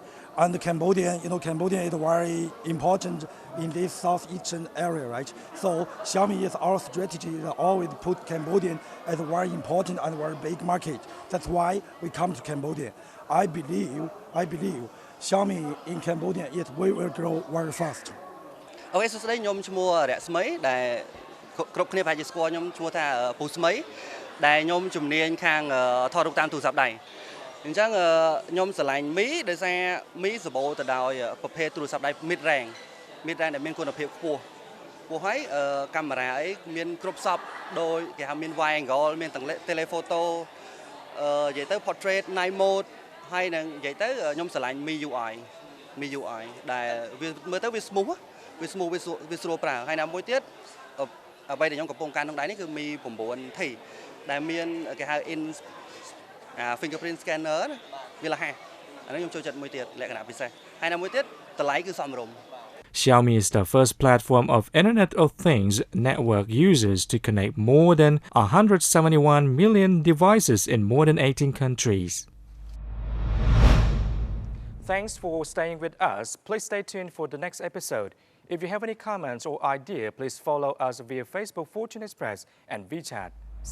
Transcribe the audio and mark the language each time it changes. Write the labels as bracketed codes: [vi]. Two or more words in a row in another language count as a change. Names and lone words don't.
[en] And Cambodian is very important in this southeastern area, right? So Xiaomi is our strategy is always put Cambodian as a very important and very big market. That's why we come to Cambodia. I believe Xiaomi in Cambodia we will grow very fast. Okay, so today [km] ខ្ញុំឈ្មោះរស្មីដែលគ្រប់គ្នាប្រហែលជាស្គាល់ខ្ញុំឈ្មោះថាពូស្មីដែលខ្ញុំជំនាញខាងថតរូបតាមទូរស័ព្ទដៃ អញ្ចឹងខ្ញុំស្រឡាញ់មីដោយសារមីសម្បូរទៅដោយប្រភេទទូរស័ព្ទដៃ [en] mid range [km] ដែលមានគុណភាពខ្ពស់ហើយកាមេរ៉ាអីមានគ្រប់សពដោយគេហៅមាន [en] wide angle [km] មានទាំង telephoto និយាយទៅ [en] portrait night mode [km] ហើយនឹងនិយាយទៅខ្ញុំស្រឡាញ់ Mi UI ដែលវាមើលទៅវា smooth វាស្រួលប្រើហើយណាមួយទៀតអ្វីដែលខ្ញុំកំពុងការក្នុងដៃនេះគឺ Mi 9T ដែលមានគេហៅ [en] fingerprint scanner [km] វាលះអានេះខ្ញុំចូលចិត្តមួយទៀតលក្ខណៈពិសេសហើយណាមួយទៀតតម្លៃគឺសមរម្យ [en] Xiaomi is the first platform of Internet of Things network users to connect more than 171 million devices in more than 18 countries. Thanks for staying with us. Please stay tuned for the next episode. If you have any comments or idea, please follow us via Facebook Fortune Express and WeChat.